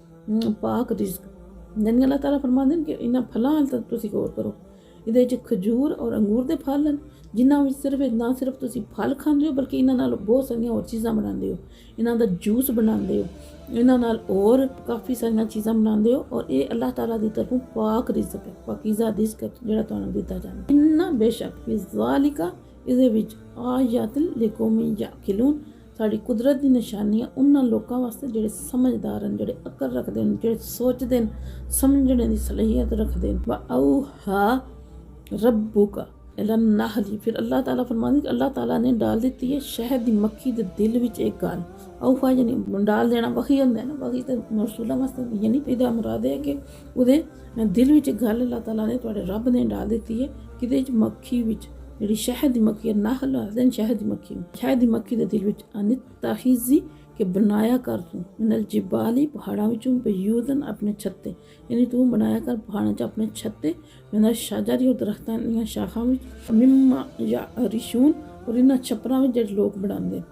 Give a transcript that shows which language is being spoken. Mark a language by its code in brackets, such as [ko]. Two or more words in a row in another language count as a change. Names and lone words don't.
[pa] پاک رزق، یعنی اللہ تعالیٰ فرماندے نے کہ انہاں پھلاں ال تسیں غور کرو، ایہدے چ کھجور اور انگور دے پھل نے، جنہاں وچ نہ صرف تسیں پھل کھاندے ہو بلکہ انہاں نال بہت ساریاں ہور چیزاں بناندے ہو، انہاں دا جوس بناندے ہو، انہاں نال ہور کافی ساریاں چیزاں بناندے ہو، اور ایہہ اللہ تعالیٰ دی طرفوں پاک رزق ہے، پاکیزہ رزق ہے جیہڑا تہانوں دتا جاندا. [ar] إن بیشک في ذلك, [pa] ایہدے وچ [ar] لآيات لقوم يعقلون, [pa] ساڈی قدرت دی نشانیاں اوہناں لوکاں واسطے جیہڑے سمجھدار نے، جیہڑے عقل رکھدے نے، جیہڑے سوچدے نے، سمجھنے دی صلاحیت رکھدے نے. [ar] وأوحى ربك إلى النحل, [pa] فیر اللہ تعالیٰ فرماندے کہ اللہ تعالیٰ نے ڈال دتی ہے شہد دی مکھی دے دل وچ اک گل. اوحیٰ یعنی ڈال دینا، وحی ہوندا ہے نا، وحی تے رسولاں واسطے، یعنی ایہدا مراد ہے کہ اوہدے دل وچ گل اللہ تعالیٰ نے تہاڈے رب نے ڈال دتی ہے، کدے چ مکھی وچ، جیہڑی شہد دی مکھی ہے، نحل آکھدے نے شہد دی مکھی، شہد دی مکھی دے دل وچ انتخذی، کہ بنایا کر توں [ar] من الجبال, [pa] پہاڑاں وچوں بیوتاً اپنے چھتے، یعنی توں بنایا کر پہاڑاں چ اپنے چھتے, [ar] من الشجر [pa] اور درختاں دیاں شاخاں وچ, [ar] مما يعرشون, [pa] اور انہاں چھپراں وچ جیہڑے لوک بناندے نے.